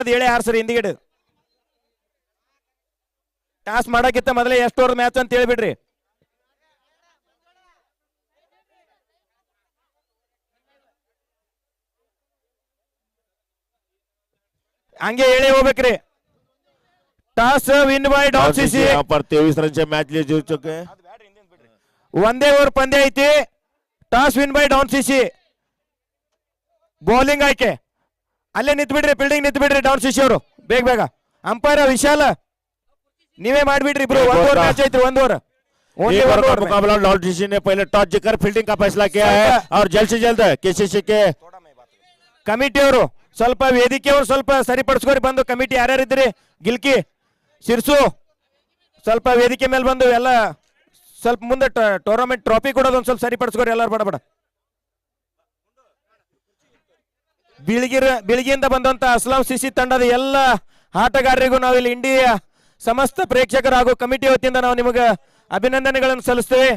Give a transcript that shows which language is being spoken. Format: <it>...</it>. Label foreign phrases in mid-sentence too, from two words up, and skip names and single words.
<kn>ಹೇಳಿ ಹಾರ್ಸ್ರಿ ಹಿಂದಿಗಿಡು. ಟಾಸ್ ಮಾಡಕ್ಕಿಂತ ಮೊದಲೇ ಎಷ್ಟು</kn> <en>over match</en> <kn>ಅಂತ ಹೇಳ್ಬಿಡ್ರಿ. हंगे ಹೇಳಿ ಹೋಗ್ಬೇಕ್ರಿ.</kn> <en>Toss win by Don CC.</en> <hi>यहाँ पर 23 रन से मैच ले जीत चुके हैं.</hi> <kn>ಒಂದೇ ಓವರ್ ಪಂದ್ಯ ಐತಿ.</kn> <en>toss win by Don CC.</en> <kn>ಬೌಲಿಂಗ್ ಆಯ್ಕೆ ಅಲ್ಲೇ ನಿಂತು ಬಿಡ್ರಿ, ಫೀಲ್ಡಿಂಗ್ ನಿಂತು ಬಿಡ್ರಿ ಡಾನ್ ಸಿಸಿ ಅವರು. ಬೇಗ ಬೇಗ ಅಂಪೈರ್ ವಿಶಾಲ ನೀವೇ ಮಾಡ್ಬಿಡ್ರಿ ಇಬ್ರು. ಒಂದು</kn> <en>over match</en> <kn>ಐತ್ರಿ, ಒಂದು ಓವರ್.</kn> <hi>एक ओवर का मुकाबला डॉन सीसी ने पहले टॉस जीतकर फील्डिंग का फैसला किया है और जल्द से जल्द केसीसी के</hi> <kn>ಕಮಿಟಿ ಅವರು ಸ್ವಲ್ಪ ವೇದಿಕೆ ಅವರು ಸ್ವಲ್ಪ ಸರಿಪಡಿಸ್ಕೋರಿ ಬಂದು. ಕಮಿಟಿ ಯಾರ್ಯಾರಿದ್ರಿ, ಗಿಲ್ಕಿ ಸಿರ್ಸು ಸ್ವಲ್ಪ ವೇದಿಕೆ ಮೇಲೆ ಬಂದು ಎಲ್ಲ ಸ್ವಲ್ಪ ಮುಂದೆ</kn> <en>tournament trophy</en> <kn>ಕೊಡೋದು ಒಂದು ಸ್ವಲ್ಪ ಸರಿಪಡಿಸ್ಕೋರಿ ಎಲ್ಲರೂ. ಬಡ ಬಡ ಬಿಳಿಗಿಯಿಂದ ಬಂದಂತ ಅಸ್ಲಾಂ ಸಿಸಿ ತಂಡದ ಎಲ್ಲ ಆಟಗಾರರಿಗೂ ನಾವು ಇಲ್ಲಿ ಇಂಡಿಯಾ ಸಮಸ್ತ ಪ್ರೇಕ್ಷಕರು ಹಾಗೂ ಕಮಿಟಿ ವತಿಯಿಂದ ನಾವು ನಿಮಗೆ ಅಭಿನಂದನೆಗಳನ್ನು ಸಲ್ಲಿಸ್ತೇವೆ.</kn>